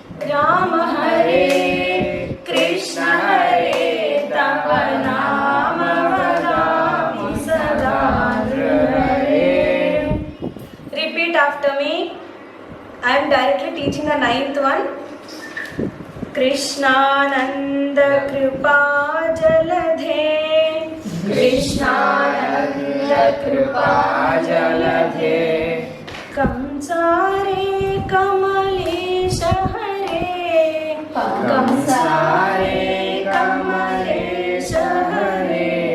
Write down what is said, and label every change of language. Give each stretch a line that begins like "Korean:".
Sanskrit: राम हरे कृष्ण हरे, तव नाम वदामि सदा नृहरे।
English: Repeat after me. I am directly teaching the 9th one.
Sanskrit: Krishnanand कृपा जलधे, कृष्णानंद कृपा जलधे। कंसारे कमलेश हरे, कंसारे कमलेश हरे।